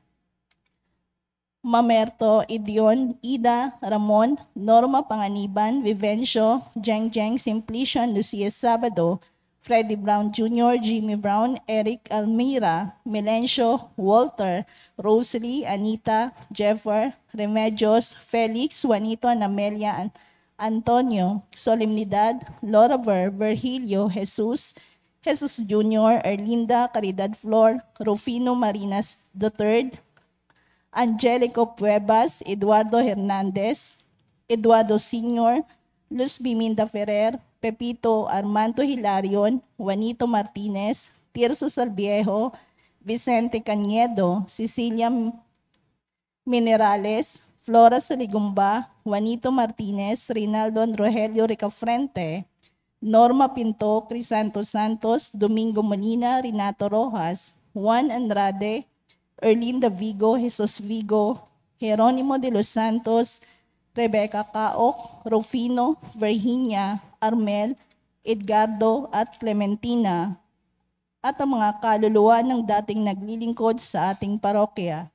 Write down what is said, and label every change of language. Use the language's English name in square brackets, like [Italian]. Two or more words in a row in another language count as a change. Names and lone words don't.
[Filipino] Mamerto, Idion, Ida, Ramon, Norma Panganiban, Vivencio, Jeng Simplicio, Lucia Sabado, Freddie Brown Jr., Jimmy Brown, Eric Almira, Melencio, Walter, Rosalie, Anita, Jeffer, Remedios, Felix, Juanito, and Amelia, Antonio, Solemnidad, Laura Virgilio, Jesus Jr., Erlinda, Caridad Flor, Rufino Marinas III, Angelico Puebas, Eduardo Hernandez, Eduardo Sr., Luz Biminda Ferrer, Pepito Armando Hilarion, Juanito Martinez, Tirso Salviejo, Vicente Cañedo, Cecilia Minerales, Flora Saligumba, Juanito Martinez, Rinaldo Rogelio Ricafrente, Norma Pinto, Crisanto Santos, Domingo Molina, Renato Rojas, Juan Andrade, Erlinda Vigo, Jesus Vigo, Jeronimo de los Santos, Rebecca Caoc, Rufino, Virginia, Armel, Edgardo at Clementina, at ang mga kaluluwa ng dating naglilingkod sa ating parokya.